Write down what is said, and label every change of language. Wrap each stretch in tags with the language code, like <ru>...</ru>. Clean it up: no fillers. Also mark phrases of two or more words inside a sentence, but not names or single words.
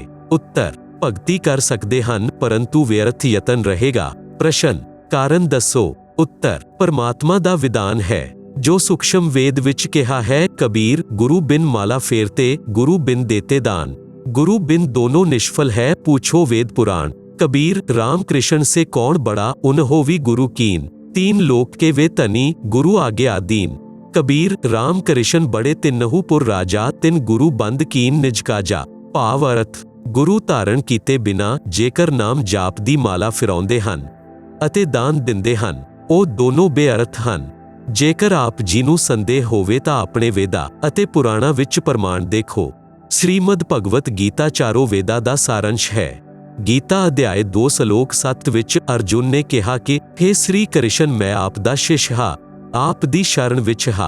<pa>ਉੱਤਰ, ਭਗਤੀ ਕਰ ਸਕਦੇ ਹਨ ਪਰੰਤੂ ਵਿਅਰਥ ਯਤਨ ਰਹੇਗਾ। ਪ੍ਰਸ਼ਨ, ਕਾਰਨ ਦੱਸੋ। ਉੱਤਰ, ਪਰਮਾਤਮਾ ਦਾ ਵਿਧਾਨ ਹੈ ਜੋ ਸੂਖਸ਼ਮ ਵੇਦ ਵਿੱਚ ਕਿਹਾ ਹੈ, ਕਬੀਰ</pa> <hi>गुरु बिन माला फेरते, गुरु बिन देते दान, गुरु बिन दोनों निष्फल है, पूछो वेद पुराण। कबीर राम कृष्ण से कौन बड़ा, उन्हों भी गुरु कीन, तीन लोक के वे तनी, गुरु आगे आदीन। कबीर राम कृष्ण बड़े तिन्नहु पुर राजा, तिन गुरु बंद कीन निज काजा।</hi> <pa>ਭਾਵ ਅਰਥ, ਗੁਰੂ ਧਾਰਨ ਕੀਤੇ ਬਿਨਾ ਜੇਕਰ ਨਾਮ ਜਾਪ ਦੀ ਮਾਲਾ ਫਿਰਾਉਂਦੇ ਹਨ ਅਤੇ ਦਾਨ ਦਿੰਦੇ ਹਨ, ਉਹ ਦੋਨੋਂ ਬੇਅਰਥ ਹਨ। ਜੇਕਰ ਆਪ ਜੀ ਨੂੰ ਸੰਦੇਹ ਹੋਵੇ ਤਾਂ ਆਪਣੇ ਵੇਦਾਂ ਅਤੇ ਪੁਰਾਣਾਂ ਵਿੱਚ ਪ੍ਰਮਾਣ ਦੇਖੋ। ਸ੍ਰੀਮਦ ਭਗਵਤ ਗੀਤਾ ਚਾਰੋਂ ਵੇਦਾਂ ਦਾ ਸਾਰੰਸ਼ ਹੈ। ਗੀਤਾ ਅਧਿਆਇ 2 ਸ਼ਲੋਕ 7 ਵਿੱਚ ਅਰਜੁਨ ਨੇ ਕਿਹਾ ਕਿ हे ਸ੍ਰੀ ਕ੍ਰਿਸ਼ਨ, ਮੈਂ ਆਪ ਦਾ ਸ਼ਿਸ਼ ਹਾਂ, ਆਪ ਦੀ ਸ਼ਰਨ ਵਿੱਚ ਹਾਂ।</pa>